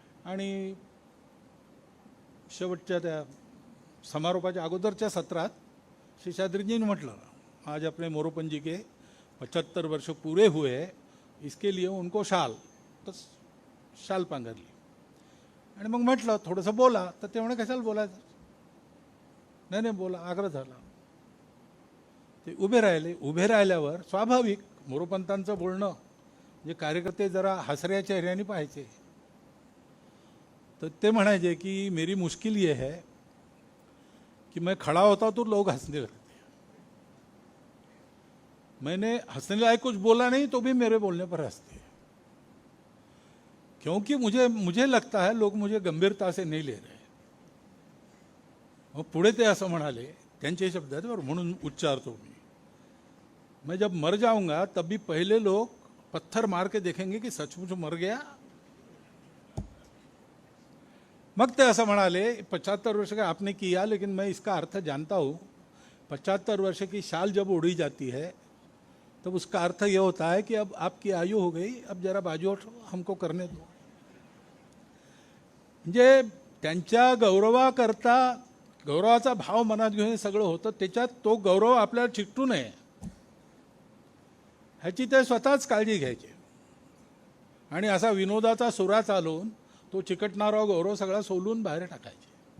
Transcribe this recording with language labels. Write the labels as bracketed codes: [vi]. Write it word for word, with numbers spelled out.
[mr] आणि शेवटच्या त्या समारोपाच्या अगोदरच्या सत्रात शेषाद्रीजींनी म्हटलं [hi] आज अपने मोरोपंजी के पचहत्तर वर्ष पूरे हुए, इसके लिए उनको शाल, [mr] तर शाल पांघरली. आणि मग म्हटलं थोडंसं बोला, तर ते म्हणे कशाला बोलायचं, नाही नाही बोला. आग्रह झाला. ते उभे राहिले. उभे राहिल्यावर स्वाभाविक मोरोपंतांचं बोलणं जे कार्यकर्ते जरा हसऱ्या चेहऱ्याने पाहायचे, तर ते म्हणायचे की [hi] मेरी मुश्किल ये है कि मैं खड़ा होता तो लोग हंसने लगते, मैंने हंसने लायक कुछ बोला नहीं तो भी मेरे बोलने पर हंसते, क्योंकि मुझे मुझे लगता है लोग मुझे गंभीरता से नहीं ले रहे. [mr] मग पुढे ते असं म्हणाले, त्यांचे शब्द आहेत बरं, म्हणून उच्चारतो मी. [hi] मैं जब मर जाऊंगा तब भी पहले लोग पत्थर मार के देखेंगे कि सचमुच मर गया. [mr] मग ते असं म्हणाले [hi] पचहत्तर वर्ष का आपने किया, लेकिन मैं इसका अर्थ जानता हूँ. पचहत्तर वर्ष की शाल जब उड़ी जाती है तब उसका अर्थ यह होता है कि अब आपकी आयु हो गई, अब जरा बाजू उठो, हमको करने दो. [mr] म्हणजे त्यांच्या गौरवाकरता, गौरवाचा भाव मनात घेऊन हे सगळं होतं. त्याच्यात तो गौरव आपल्याला चिकटू नये ह्याची ते स्वतःच काळजी घ्यायची. आणि असा विनोदाचा सुरा चालवून तो चिकटणारा गौरव सगळा सोलून बाहेर टाकायचे.